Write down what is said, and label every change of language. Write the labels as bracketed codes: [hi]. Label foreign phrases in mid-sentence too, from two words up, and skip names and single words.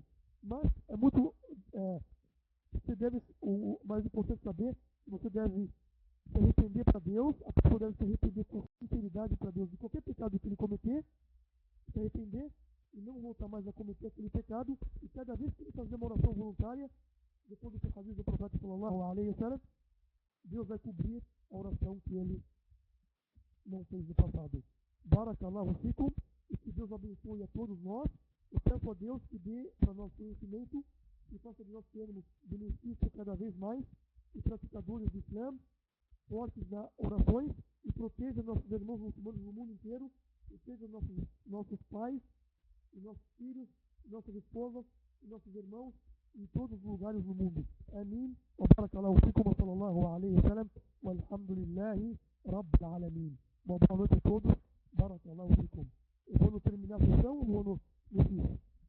[pt] Mas é muito, você deve, o mais importante saber, que você deve se arrepender para Deus, a pessoa deve se arrepender com sinceridade para Deus de qualquer pecado que ele cometer, se arrepender e não voltar mais a cometer aquele pecado, e cada vez que ele fazer uma oração voluntária, depois do hadith do profeta [ar] صلى الله عليه وسلم, [pt] Deus vai cobrir a oração que ele não fez no passado. [ar] بارك الله فيكم, [pt] e que Deus abençoe a todos nós. Eu peço a Deus que dê para nós conhecimento e faça de nós termos benefício cada vez mais e praticadores do Islã, fortes nas orações, e proteja nossos irmãos muçulmanos no mundo inteiro, proteja nossos pais, e nossos filhos, nossas esposas, e nossos irmãos em todos os lugares do mundo. Amém. [ar] وبارك الله فيكم وصلى الله عليه وسلم والحمد لله رب العالمين. [pt] Uma boa noite a todos. [ar] بارك الله فيكم. [pt] Eu vou terminar a sessão ou vou no fim?